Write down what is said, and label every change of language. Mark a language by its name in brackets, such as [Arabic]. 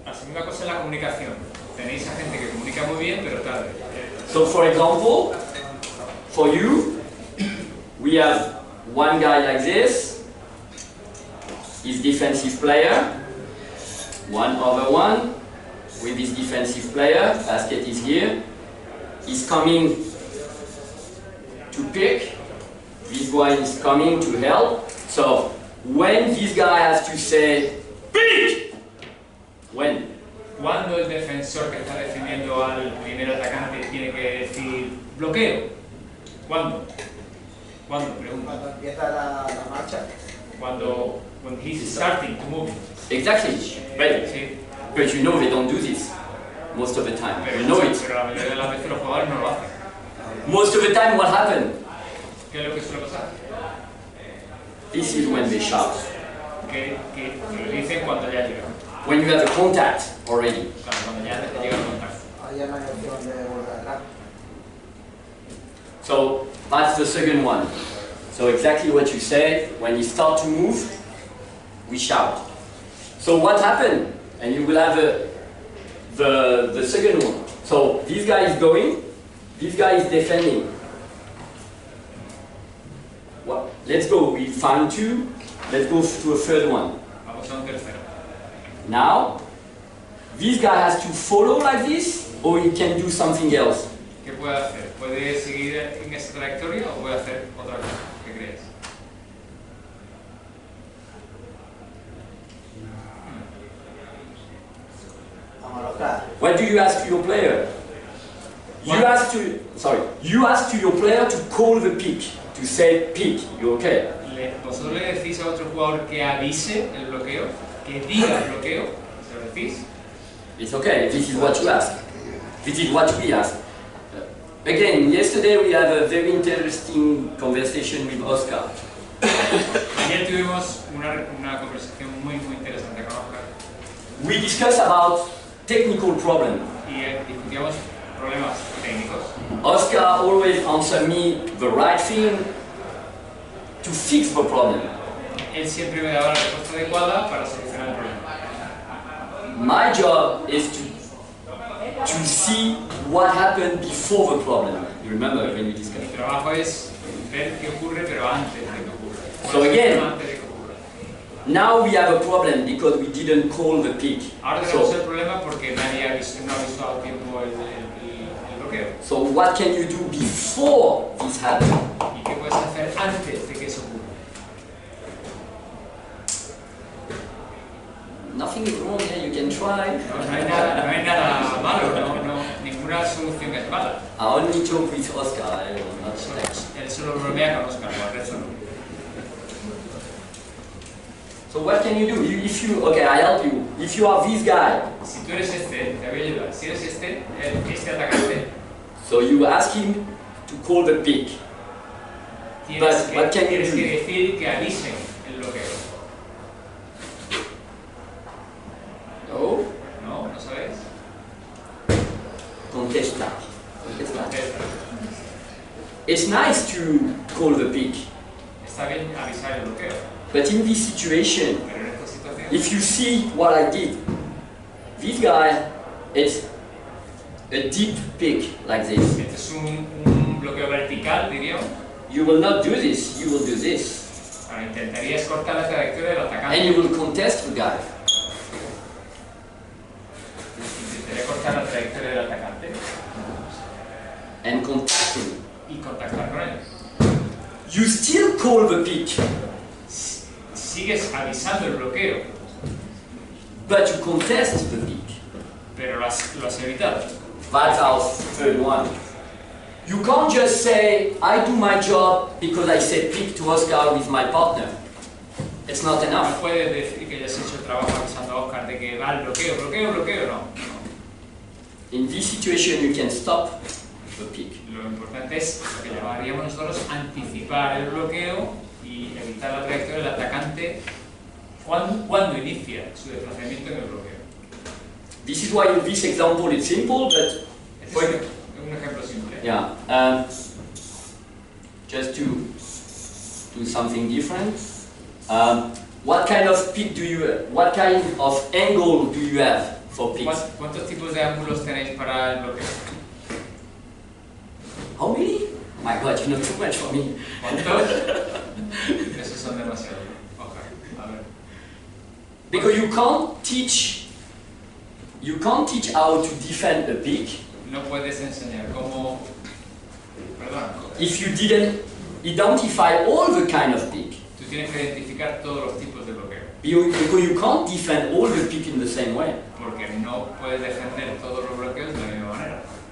[Spanish] Una cosa es la comunicación. Tenéis a gente que comunica muy bien, pero tarde. [English] So for example, for you, we have one guy like this, he's defensive player, one over one, with this defensive player, basket is here, he's coming to pick, this one is coming to help, so when this guy has to say, pick! When? [Spanish] Cuando el defensor que está defendiendo al primer atacante tiene que decir bloqueo. ¿Cuándo? ¿Cuándo? Pregunta. Cuando empieza la marcha. Cuando [English] when he's starting to move. Exactly, right. [Spanish] Sí. [English] But you know they don't do this most of the time. [Spanish] Pero, [English] You know it. [Spanish] pero la mayoría de las veces los jugadores no lo hacen. [English] Most of the time, what happened? [Spanish] ¿Qué es lo que suele pasar? [English] This is when they shout. [Spanish] Que lo dicen cuando ya llegan. [English] When you have a contact already. [Spanish] Claro, cuando ya te llega el contacto. Ahí no hay opción de volver atrás. [English] So that's the second one. So exactly what you said. When you start to move, we shout. So what happened? And you will have the second one. So this guy is going, this guy is defending. Well, let's go. We found two. Let's go to a third one. [Spanish] Vamos a un tercero. [English] Now, this guy has to follow like this, or he can do something else. [Spanish] ¿Qué puede hacer? ¿Puede seguir en esa trayectoria o puede hacer otra cosa? ¿Qué crees? [English] What do you ask to your player? You ask to your player to call the pick, to say pick. You okay? [Spanish] ¿Vosotros le decís a otro jugador que avise el bloqueo? ¿Que diga el bloqueo? ¿Se lo decís? [English] It's okay. This is what you ask. This is what we ask. Again, yesterday we had a very interesting conversation with Oscar. [Spanish] Ayer tuvimos una conversación muy interesante con Oscar. [English] We discussed about technical problems. [Spanish] Y discutíamos problemas técnicos. [English] Oscar always answered me the right thing to fix the problem. [Spanish] Él siempre me daba la respuesta adecuada para solucionar el problema. [English] My job is to see what happened before the problem. You remember when we discussed? [Spanish] Mi trabajo es ver qué ocurre, pero antes de que ocurra. [English] So again, [Spanish] Antes de que ocurra. [English] now we have a problem because we didn't call the pick. [Spanish] Ahora tenemos el problema porque nadie no ha visto a tiempo el bloqueo. [English] So what can you do before this happens? [Spanish] ¿Y qué puedes hacer antes de que eso ocurra? [English] Nothing is wrong here, you can try. [Spanish] No hay nada malo, ninguna solución es mala. [English] I only joke with Oscar, I will not text. [Spanish] Él solo bromea con Oscar, el resto no. [English] So what can you do? Okay, I help you. If you are this guy, [Spanish] Si tú eres te voy a ayudar. Si eres este atacante, [English] so you ask him to call the pick. [Spanish] tienes [English] what can you [Spanish] que [English] do? [Spanish] decir que avisen el bloqueo. No? ¿No sabes? Contesta. Contesta. [English] It's nice to call the pick, [Spanish] Está bien avisar el bloqueo, [English] but in this situation, [Spanish] pero en esta situación, [English] if you see what I did, this guy is a deep pick like this. [Spanish] este es un bloqueo vertical, diríamos. [English] You will not do this, you will do this. [Spanish] Ahora, intentarías cortar la trayectoria del atacante. [English] And you will contest the guy. [Spanish] Intentaría cortar la trayectoria del atacante [English] And contact him. [Spanish] y contactar con él. [English] You still call the pick, [Spanish] Sigues avisando el bloqueo, [English] but you contest the pick. [Spanish] pero lo has evitado. [English] That's our third one. You can't just say, I do my job because I said pick to Oscar with my partner. It's not [Spanish] No [English] enough. [Spanish] puedes decir que hayas hecho el trabajo avisando a Oscar de que va el bloqueo, no. [English] In this situation, you can stop the pick. [Spanish] Lo importante es lo que llamaríamos nosotros anticipar el bloqueo y evitar la trayectoria del atacante cuando inicia su desplazamiento en el bloqueo. [English] This is why in this example it's simple, but [Spanish] Este es un ejemplo simple. [English] yeah, just to do something different. What kind of pick do you? What kind of angle do you have for picks. [Spanish] ¿Cuántos tipos de ángulos tenéis para el bloqueo? [English] How many? Oh my god, you know too much for me. [Spanish] ¿Cuántos? Esos son demasiados. Okay, a ver. [English] Because you can't teach how to defend a pick [Spanish] No puedes enseñar cómo... Perdón. [English] if you didn't identify all the kind of pick. [Spanish] Tú tienes que identificar todos los tipos de bloqueo. [English] Because you can't defend all the pick in the same way. [Spanish] Porque no puedes defender todos los bloqueos de la misma manera.